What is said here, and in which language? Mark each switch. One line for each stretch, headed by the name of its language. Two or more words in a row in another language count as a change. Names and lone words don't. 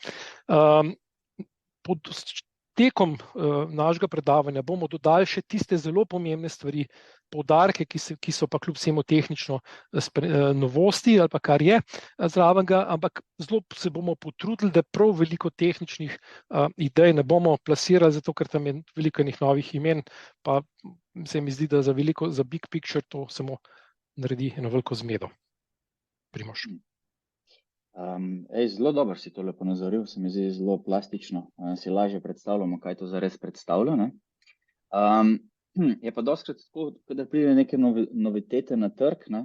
Slovenian: Tekom našega predavanja bomo dodali še tiste zelo pomembne stvari, poudarke, ki so pa kljub vsemu tehnično novosti ali pa kar je zraven ga, ampak zelo se bomo potrudili, da prav veliko tehničnih idej ne bomo plasirali, zato ker tam je veliko novih imen, pa se mi zdi, da za
English: big picture
Slovenian: to samo naredi eno veliko zmedo. Primož. Zelo dobro si to lepo nazoril, se mi zdi zelo plastično, si lažje predstavljamo, kaj to zares predstavlja. Ne? Je pa dostkrat tako, da pride neke novitete na trg, ne?